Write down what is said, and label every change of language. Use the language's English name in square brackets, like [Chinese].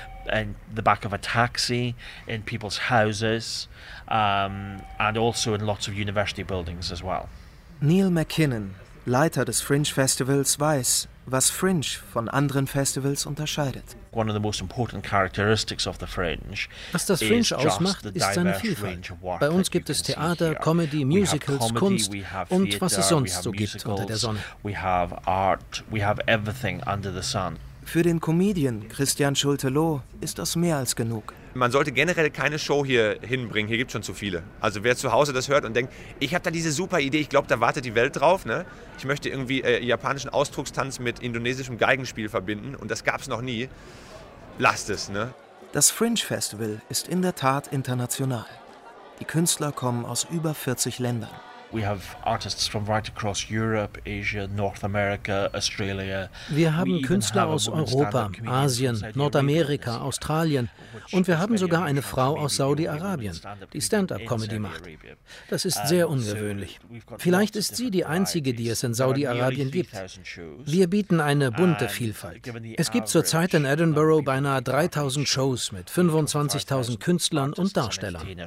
[English] In the back of a taxi, in people's houses, and also in lots of university buildings as well. [German] Neil McKinnon, Leiter des Fringe Festivals, weiß, was Fringe von anderen Festivals unterscheidet. [English] One of the most important characteristics of the Fringe. [German] Was das Fringe ausmacht, ist seine Vielfalt. Bei uns gibt es Theater, Comedy, Musicals, Comedy, Kunst und was es sonst so gibt unter der Sonne. [English] We have art, we have everything under the sun. [German] Für den Comedian Christian Schulte-Loh ist das mehr als genug. Man sollte generell keine Show hier hinbringen, hier gibt es schon zu viele. Also wer zu Hause das hört und denkt, ich habe da diese super Idee, ich glaube, da wartet die Welt drauf. Ne? Ich möchte irgendwie japanischen Ausdruckstanz mit indonesischem Geigenspiel verbinden und das gab es noch nie. Lasst es. Ne? Das Fringe Festival ist in der Tat international. Die Künstler kommen aus über 40 Ländern. [English] We have artists from right across Europe, Asia, North America, Australia. [German] Wir haben Künstler aus Europa, Asien, Nordamerika, Australien und wir haben sogar eine Frau aus Saudi-Arabien, die Stand-up-Comedy macht. Das ist sehr ungewöhnlich. Vielleicht ist sie die Einzige, die es in Saudi-Arabien gibt. Wir bieten eine bunte Vielfalt. Es gibt zurzeit in Edinburgh beinahe 3000 Shows mit 25.000 Künstlern und Darstellern.